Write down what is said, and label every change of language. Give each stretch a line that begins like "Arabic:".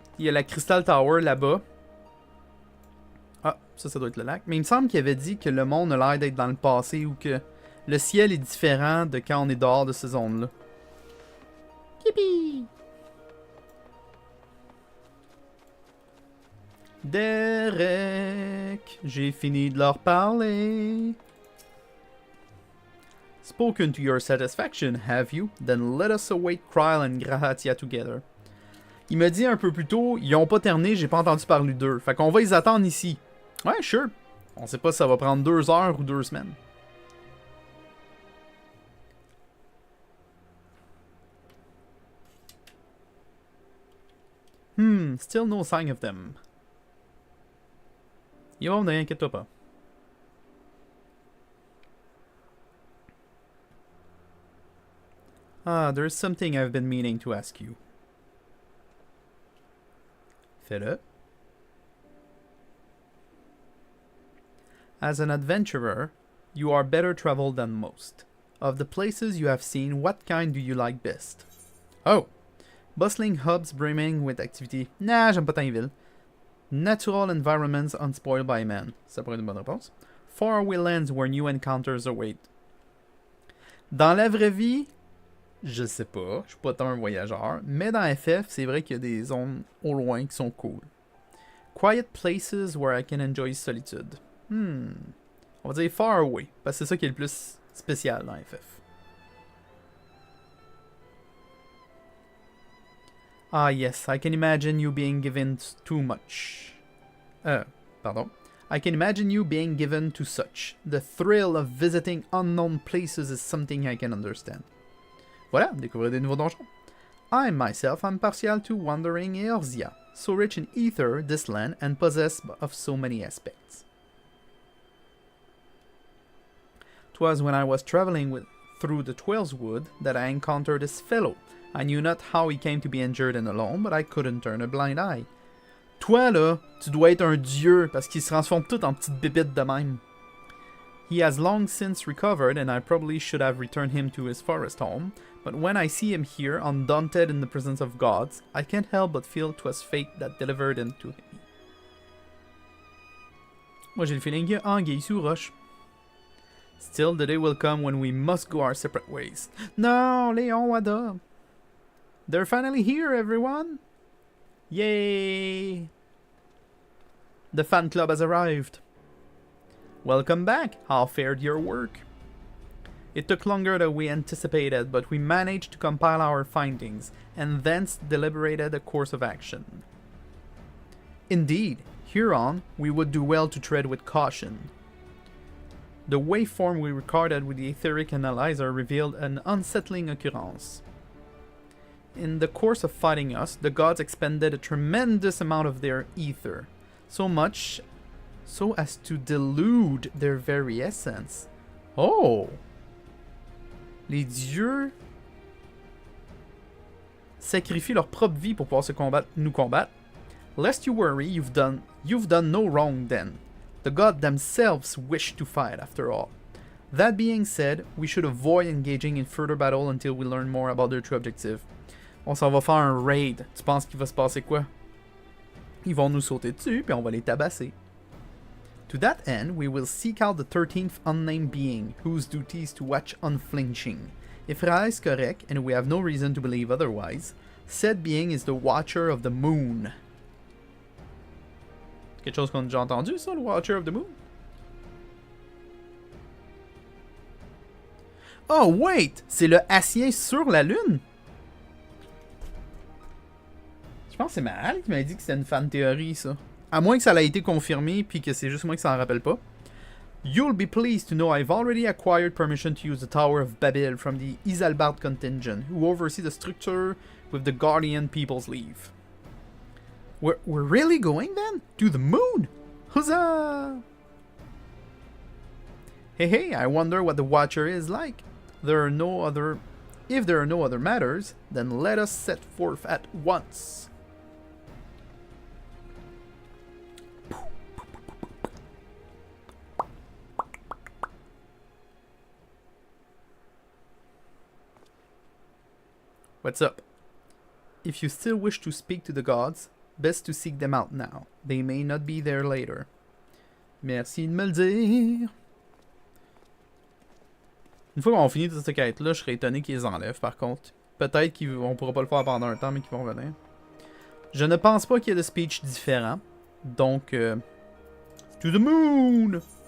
French: Il y a la Crystal Tower là-bas. Ah, ça doit être le lac. Mais il me semble qu'il avait dit que le monde a l'air d'être dans le passé ou que le ciel est différent de quand on est dehors de ces zones-là. Yippee! Derek, j'ai fini de leur parler.
English: Spoken to your satisfaction, have you? Then let us await Kryl and Grahatia together.
French: Il me dit un peu plus tôt, ils ont pas terminé, j'ai pas entendu parler d'eux. Fait qu'on va les attendre ici. Ouais, sure. On sait pas si ça va prendre 2 heures ou 2 semaines.
English: Still no sign of them.
French: Yo, ne inquiète-toi pas.
English: Ah, there's something I've been meaning to ask you.
French: Fais-le.
English: As an adventurer, you are better traveled than most. Of the places you have seen, what kind do you like best? Oh! Bustling hubs brimming with activity.
French: Nah, j'aime pas tant les villes.
English: Natural environments unspoiled by man.
French: Ça pourrait être une bonne réponse.
English: Faraway lands where new encounters await.
French: Dans la vraie vie, je sais pas. Je suis pas tant un voyageur. Mais dans FF, c'est vrai qu'il y a des zones au loin qui sont cool.
English: Quiet places where I can enjoy solitude.
French: On va dire far away. Parce que c'est ça qui est le plus spécial dans FF.
English: Ah yes, I can imagine you being given too much. Pardon. I can imagine you being given to such. The thrill of visiting unknown places is something I can understand.
French: Voilà, découvrez des nouveaux donjons.
English: I myself am partial to wandering Eorzea, so rich in ether, this land, and possessed of so many aspects. 'Twas when I was traveling through the Twel's Wood that I encountered this fellow. I knew not how he came to be injured and alone, but I couldn't turn a blind eye.
French: Toi, là, tu dois être un dieu, parce qu'il se transforme tout en petites bébites de même.
English: He has long since recovered, and I probably should have returned him to his forest home, but when I see him here, undaunted in the presence of gods, I can't help but feel 'twas fate that delivered him to me.
French: Moi, j'ai le feeling qu'il y a anguille sous roche.
English: Still, the day will come when we must go our separate ways. Non, Léon Wada. They're finally here, everyone! Yay! The fan club has arrived. Welcome back. How fared your work? It took longer than we anticipated, but we managed to compile our findings, and thence deliberated a course of action. Indeed, hereon, we would do well to tread with caution. The waveform we recorded with the etheric analyzer revealed an unsettling occurrence. In the course of fighting us, the gods expended a tremendous amount of their ether, so much so as to delude their very essence. Oh!
French: Les dieux sacrifient leur propre vie pour pouvoir nous combattre.
English: Lest you worry, you've done no wrong then. The gods themselves wish to fight after all. That being said, we should avoid engaging in further battle until we learn more about their true objective.
French: On s'en va faire un raid. Tu penses qu'il va se passer quoi? Ils vont nous sauter dessus, puis on va les tabasser.
English: To that end, we will seek out the 13th unnamed being, whose duty is to watch unflinching. If Ra is correct, and we have no reason to believe otherwise, said being is the Watcher of the Moon.
French: Quelque chose qu'on a déjà entendu, ça, le Watcher of the Moon?
English: Oh, wait!
French: C'est le Hassien sur la Lune? Je pense que c'est Mahal qui m'a dit que c'était une fan théorie, ça. À moins que ça ait été confirmé, puis que c'est juste moi qui s'en rappelle pas.
English: You'll be pleased to know I've already acquired permission to use the Tower of Babel from the Isalbard contingent, who oversee the structure with the Guardian People's Leave. We're really going, then? To the moon? Huzzah! Hey, I wonder what the Watcher is like. There are no other If there are no other matters, then let us set forth at once. What's up? If you still wish to speak to the gods, best to seek them out now. They may not be there later.
French: Merci de me le dire. Une fois qu'on finit toute cette quête-là, je serais étonné qu'ils les enlèvent par contre. Peut-être qu'on pourra pas le faire pendant un temps, mais qu'ils vont revenir. Je ne pense pas qu'il y ait de speech différents. Donc,
English: to the moon!